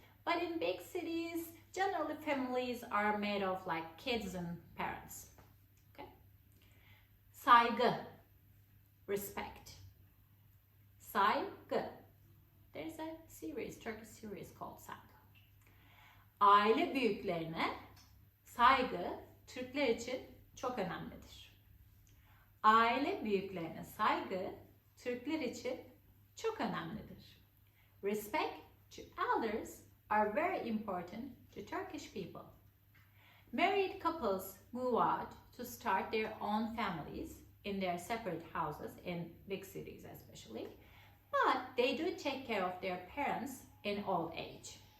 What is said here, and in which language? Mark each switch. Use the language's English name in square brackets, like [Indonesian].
[English] But in big cities, generally families are made of like kids and parents. Okay? Saygı, respect. Saygı. There's a series, Turkish series called Saygı. [Turkish] Aile büyüklerine saygı Türkler için çok önemlidir. Aile büyüklerine saygı Türkler için çok önemlidir. [English] Respect to elders are very important to Turkish people. Married couples move out to start their own families in their separate houses in big cities especially, but they do take care of their parents in old age.